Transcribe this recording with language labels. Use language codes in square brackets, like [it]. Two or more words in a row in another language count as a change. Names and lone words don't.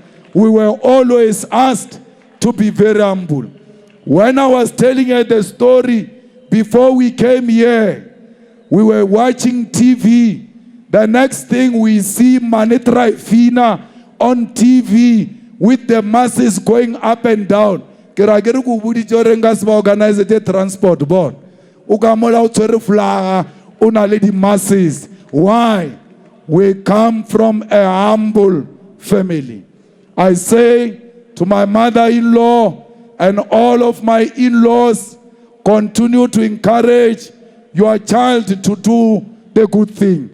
[en] We were always asked to be very humble. When I was telling her the story before we came here, we were watching TV. The next thing we see Manitra Fina on TV with the masses going up and down. [tn] ke ra ke re go boditse gore nka se ba organize [en] transport board [tn] o ka mola o tshwere flaga o na le di masses. [en] Why? We come from a humble family. I say to my mother-in-law and all of my in-laws, continue to encourage your child to do the good thing.